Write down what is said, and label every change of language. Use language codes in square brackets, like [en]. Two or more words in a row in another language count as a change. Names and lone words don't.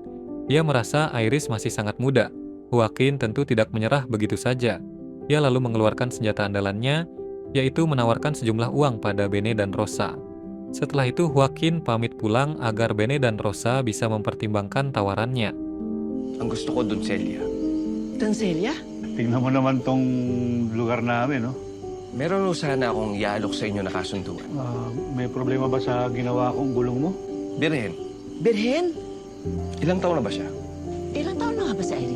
[id] Dia merasa Iris masih sangat muda. Joaquin tentu tidak menyerah begitu saja. Dia lalu mengeluarkan senjata andalannya, yaitu menawarkan sejumlah uang pada Bene dan Rosa. Setelah itu Joaquin pamit pulang agar Bene dan Rosa bisa mempertimbangkan tawarannya. [tl] Ang gusto ko, Don Celia. Doncelia? Tingnan mo naman tong lugar namin, no? Meron ho sana akong iaalok sa inyo na kasunduan. May problema ba sa ginawa kong gulong mo? Birhen, Birhen? ilang taon na ba siya? Ilang taon na nga ba si Iris?